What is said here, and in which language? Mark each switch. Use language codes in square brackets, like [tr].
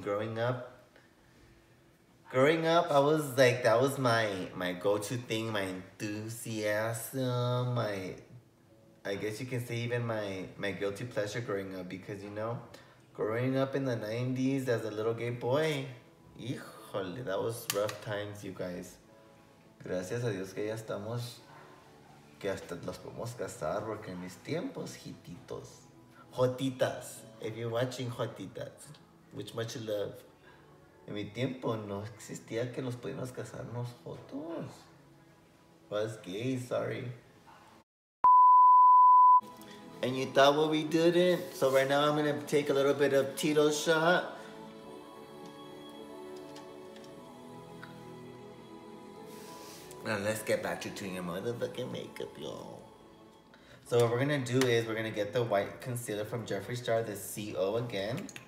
[en] Growing up, I was like, that was my go-to thing, my enthusiasm, I guess you can say even my guilty pleasure growing up, because, you know, growing up in the 90s as a little gay boy, híjole, that was rough times, you guys. [es] Gracias a Dios que ya estamos, que hasta los podemos casar, porque en mis tiempos, hititos, jotitas, [en] if you're watching jotitas, which much love. [es] En mi tiempo no existía que nos podíamos casarnos jotos. [en] Was gay, sorry. And you thought what we didn't? So right now I'm gonna take a little bit of Tito's shot. Now let's get back to doing your motherfucking makeup, y'all. So what we're gonna do is we're gonna get the white concealer from Jeffree Star, the CO again.